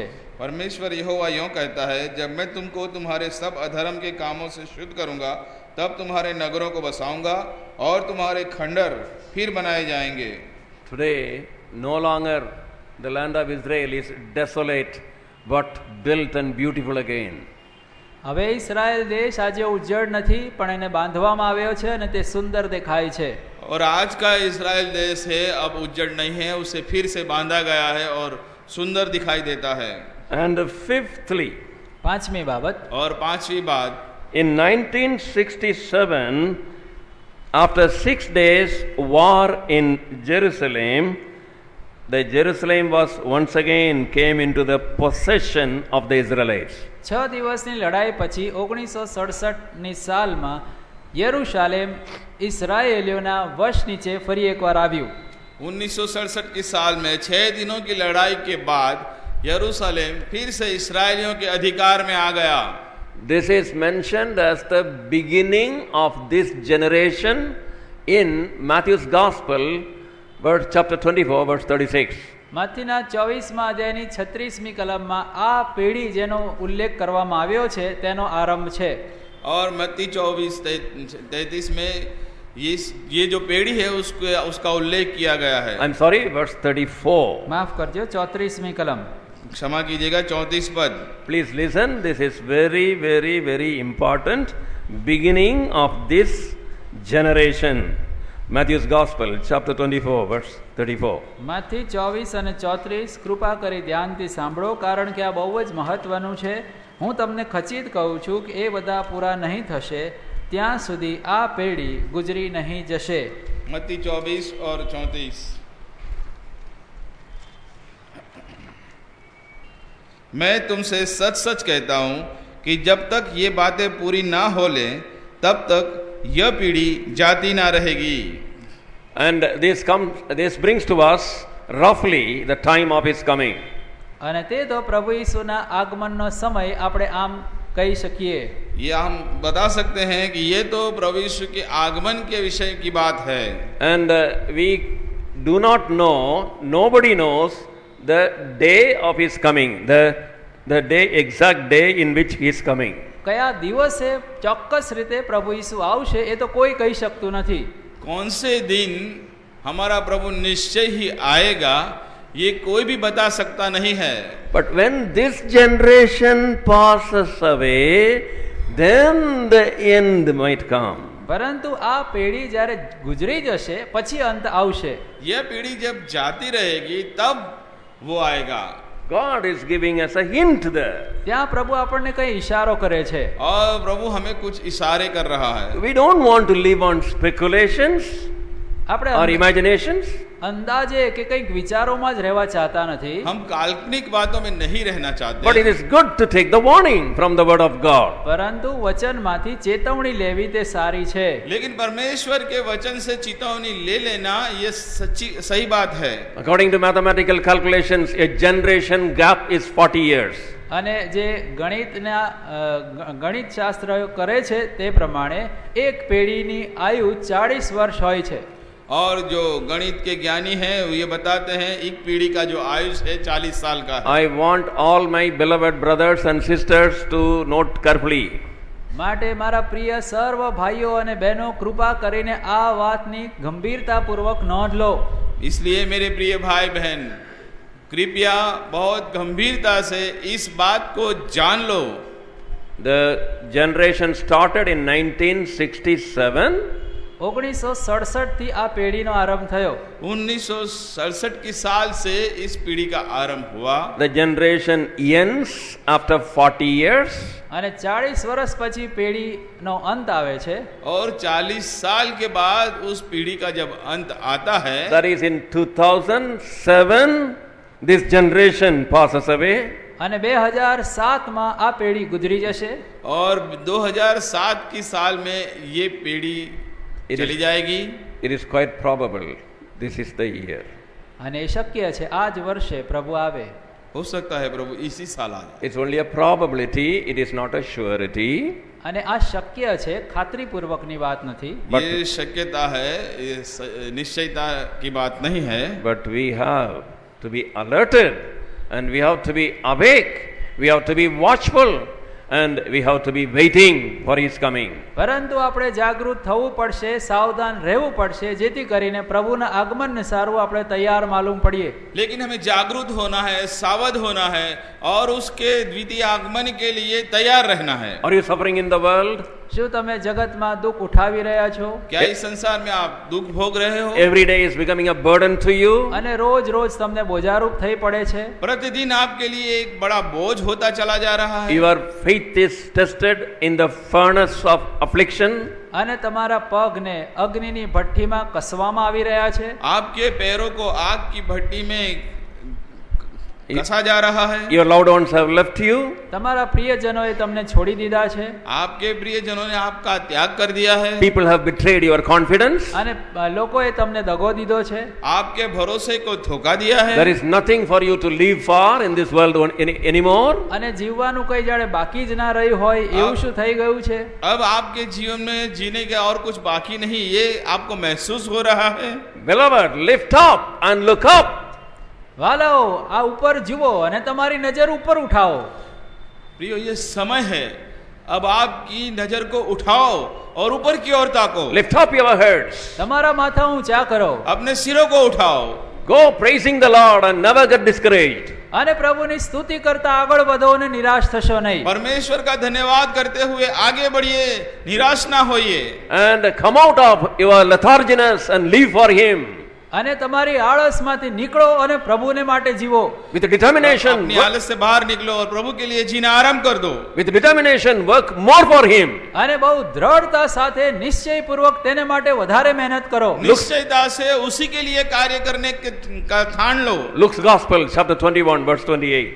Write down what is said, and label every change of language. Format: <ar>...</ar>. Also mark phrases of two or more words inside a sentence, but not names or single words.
<hi>परमेश्वर यहोवा यूं कहता है, जब मैं तुमको तुम्हारे सब अधर्म के कामों से शुद्ध करूंगा तब तुम्हारे नगरों को बसाऊंगा और तुम्हारे खंडर फिर बनाए जाएंगे.</hi> <en>Today no longer the land of Israel is desolate but built and beautiful again.</en> <gu>હવે ઇસ્રાયેલ દેશ આજે ઉજ્જડ નથી પણ એને બાંધવામાં આવ્યો છે અને તે સુંદર દેખાય છે.</gu> <hi>और आज का इस्राएल देश है अब उज्जड़ नहीं है, उसे फिर से बांधा गया है और सुंदर दिखाई देता है.</hi> <en>And fifthly,</en> <gu>પાંચમી બાબત,</gu> <hi>और पांचवी बात,</hi> <en>in 1967 after 6 days war in Jerusalem, the Jerusalem was once again came into the possession of the Israelites.</en> <gu>6 દિવસની લડાઈ પછી 1967ની સાલમાં યરુશાલેમ ઇસ્રાયેલીઓના વશ નીચે ફરી એકવાર આવ્યું.</gu> <hi>1967 की साल में 6 दिनों की लड़ाई के बाद यरूशलेम फिर से इस्राएलियों के अधिकार में आ गया.</hi> <en>This is mentioned as the beginning of this generation in Matthew's Gospel, verse chapter 24, verse 36.</en> <gu>માથીના 24મા અધ્યાયની 36મી કલમમાં આ પેઢી જેનો ઉલ્લેખ કરવામાં આવ્યો છે તેનો આરંભ છે.</gu> <hi>और मत्ती 24-33 में ये जो पेड़ी है उसका उल्लेख किया गया है.</hi> <en>I'm sorry, verse 34.</en> <gu>માફ કરજો, 34મી કલમ.</gu> <hi>क्षमा कीजिएगा, 34 पद.</hi> <en>Please listen, this is very, very, very important. Beginning of this generation. Matthew's Gospel, chapter 24, verse 34.</en> <gu>માથી 24 અને 34 કૃપા કરી ધ્યાનથી સાંભળો, કારણ કે આ બહુ જ મહત્વનું છે. હું તમને ખચિત કહું છું કે એ બધા પૂરા નહીં થશે ત્યાં સુધી આ પેઢી ગુજરી નહીં જશે.</gu> <hi>मत्ती 24 और 34. मैं तुमसे सच सच कहता हूं कि जब तक ये बातें पूरी ना हो ले तब तक यह पीढ़ी जाती ना रहेगी.</hi> <en>And this brings to us roughly the time of his coming.</en> <gu>અને તે તો પ્રભુ ઈસુના આગમનનો સમય આપણે આમ કહી શકીએ.</gu> <hi>ये हम बता सकते हैं कि ये तो प्रभु यीशु के आगमन के विषय की बात है.</hi> <en>And we do not know, nobody knows the day of his coming, the day, exact day in which he is coming.</en> <gu>કયા દિવસે ચોક્કસ રીતે પ્રભુ ઈસુ આવશે એ તો કોઈ કહી શકતું નથી.</gu> <hi>कौन से दिन हमारा प्रभु निश्चय ही आएगा ये कोई भी बता सकता नहीं है.</hi> <en>But when this generation passes away, then the end might come.</en> <gu>પરંતુ આ પેઢી જ્યારે ગુજરી જશે પછી અંત આવશે.</gu> <hi>यह पीढ़ी जब जाती रहेगी तब वो आएगा.</hi> <en>God is giving us a hint there.</en> <gu>ત્યાં પ્રભુ આપણને કઈ ઈશારો કરે છે.</gu> <hi>और प्रभु हमें कुछ इशारे कर रहा है.</hi> <en>We don't want to live on speculations or imaginations.</en> <gu>અંદાજે કે કંઈક વિચારોમાં જ રહેવા ચાહતા નથી.</gu> <hi>हम काल्पनिक बातों में नहीं रहना चाहते.</hi> <en>But it is good to take the warning from the word of God.</en> <gu>પરંતુ વચનમાંથી ચેતવણી લેવી તે સારી છે.</gu> <hi>लेकिन परमेश्वर के वचन से चेतावनी ले लेना ये सही बात है.</hi> <en>According to mathematical calculations, a generation gap is 40 years.</en> <gu>અને જે ગણિત શાસ્ત્ર કરે છે તે પ્રમાણે એક પેઢીની આયુ 40 વર્ષ હોય છે.</gu> <hi>और जो गणित के ज्ञानी हैं ये बताते हैं एक पीढ़ी का जो आयुष है 40 साल का है.</hi> <en>I want all my beloved brothers and sisters to note carefully.</en> <gu>માટે મારા પ્રિય સર્વ ભાઈઓ અને બહેનો કૃપા કરીને આ વાતની ગંભીરતાપૂર્વક નોંધ લો.</gu> <hi>इसलिए मेरे प्रिय भाई बहन कृपया बहुत गंभीरता से इस बात को जान लो.</hi> <en>The generation started in 1967.</en> <gu>1967 થી આ પેઢીનો આરંભ થયો.</gu> <hi>1967 की साल से इस पीढ़ी का आरंभ हुआ.</hi> <en>The generation ends after 40 years.</en> <gu>અને 40 વર્ષ પછી પેઢીનો અંત આવે છે.</gu> <hi>और 40 साल के बाद उस पीढ़ी का जब अंत आता है,</hi> <en>that is in 2007, this generation passes away.</en> <gu>અને 2007 માં આ પેઢી ગુજરી જશે.</gu> <hi>और 2007 की साल में ये पीढ़ी चली जाएगी.</hi> <en>It is quite probable this is the year.</en> <gu>અને શક્ય છે આ જ વર્ષે પ્રભુ આવે.</gu> <hi>हो सकता है प्रभु इसी साल आ जाए.</hi> <en>It's only a probability, it is not a surety.</en> <gu>અને આ શક્ય છે, ખાતરીપૂર્વકની વાત નથી.</gu> <hi>ये शक्यता है, ये निश्चयता की बात नहीं है.</hi> <en>But we have to be alerted and we have to be awake, we have to be watchful and we have to be waiting for his coming.</en> <gu>પરંતુ આપણે જાગૃત થવું પડશે, સાવધાન રહેવું પડશે, જેથી કરીને પ્રભુના આગમનને સારું આપણે તૈયાર માલુમ પડીએ.</gu> <hi>लेकिन हमें जागरूक होना है, सावध होना है और उसके द्वितीय आगमन के लिए तैयार रहना है.</hi> <en>Are you suffering in the world?</en> <gu>શું તમે જગતમાં દુઃખ ઉઠાવી રહ્યા છો?</gu> <hi>क्या इस संसार में आप दुख भोग रहे हो?</hi> <en>Every day is becoming a burden to you.</en> <gu>અને રોજ રોજ તમને બોજારૂપ થઈ પડે છે.</gu> <hi>प्रतिदिन आपके लिए एक बड़ा बोझ होता चला जा रहा है.</hi> <en>Your faith is tested in the furnace of affliction.</en> <gu>અને તમારા પગને અગ્નિની ભઠ્ઠીમાં કસવામાં આવી રહ્યા છે.</gu> <hi>आपके पैरों को आग की भट्टी में कसा जा रहा है.</hi> <en>Your loved ones have left you.</en> <gu>તમારા પ્રિયજનોએ તમને છોડી દીધા છે.</gu> <hi>आपके प्रियजनों ने आपका त्याग कर दिया है.</hi> <en>People have betrayed your confidence.</en> <gu>અને લોકોએ તમને દગો દીધો છે.</gu> <hi>आपके भरोसे को धोखा दिया है.</hi> <en>There is nothing for you to live for in this world anymore.</en> <gu>અને જીવવાનું કઈ જાણે બાકી જ ના રહ્યું હોય એવું શું થઈ ગયું છે?</gu> <hi>अब आपके जीवन में जीने का और कुछ बाकी नहीं, ये आपको महसूस हो रहा है.</hi> <en>Beloved, lift up and look up.</en> <gu>વાલાઓ, આ ઉપર જુઓ અને તમારી નજર ઉપર ઉઠાવો.</gu> <hi>प्रियो, ये समय है, अब आपकी नजर को उठाओ और ऊपर की ओर ताको.</hi> <en>Lift up your heads.</en> <gu>તમારા માથા ઊંચા કરો.</gu> <hi>अपने सिरों को उठाओ.</hi> <en>Go praising the Lord and never get discouraged.</en> <gu>અને પ્રભુની સ્તુતિ કરતા આગળ વધો અને નિરાશ થશો નહીં.</gu> <hi>परमेश्वर का धन्यवाद करते हुए आगे बढ़िए, निराश ना होइए.</hi> <en>And come out of your letharginess and live for him.</en> <gu>અને તમારી આળસમાંથી નીકળો અને પ્રભુને માટે જીવો.</gu> <en>With determination.</en> <hi>अपनी आलस से बाहर निकलो और प्रभु के लिए जीना आरंभ कर दो.</hi> <en>With determination, work more for him.</en> <gu>અને બહુ દ્રઢતા સાથે નિશ્ચયપૂર્વક તેને માટે વધારે મહેનત કરો.</gu> <hi>निश्चयता से उसी के लिए कार्य करने का ठान लो.</hi> <en>Luke's Gospel, chapter 21, verse 28.</en>